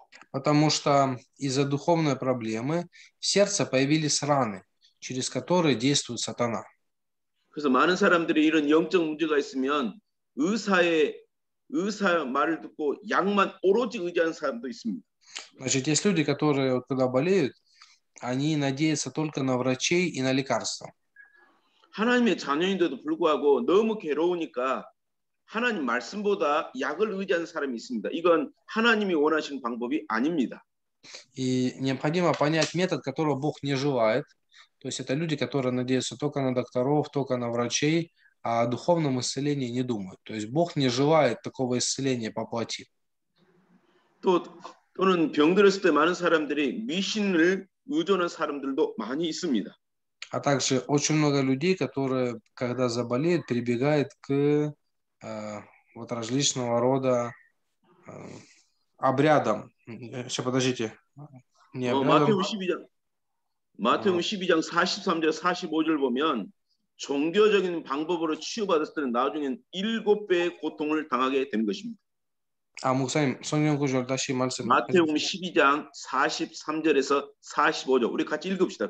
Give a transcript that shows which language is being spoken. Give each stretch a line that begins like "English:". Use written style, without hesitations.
Russian: Потому что из-за духовной проблемы в сердце появились раны, через которые действует сатана.
Korean: 그래서 많은 사람들이 이런 영적 문제가 있으면 의사 말을 듣고 약만 오로지 의지하는 사람도 있습니다.
Russian: Значит, есть люди, которые, когда болеют, они надеются только на врачей и на лекарства.
Korean: 하나님의 자녀인데도 불구하고 너무 괴로우니까 하나님 말씀보다 약을 의지하는 사람이 있습니다. 이건 하나님이 원하시는 방법이 아닙니다.
Russian: И необходимо понять метод, которого Бог не желает. То есть это люди, которые надеются только на докторов, только на врачей, а о духовном исцелении не думают. То есть Бог не желает такого исцеления по плоти.
Korean: 또는 병들었을 때 많은 사람들이 미신을 의존하는 사람들도 많이 있습니다.
Russian: А также очень много людей, которые, когда заболеют, прибегают к вот различного рода обрядам. Сейчас, подождите. Не обрядам.
Korean: 마태복음 12장 43절 45절 보면 종교적인 방법으로 치유받았을 때는 나중엔 7배의 고통을 당하게 되는 것입니다. 마태복음 12장 43절에서 45절 우리 같이 읽읍시다.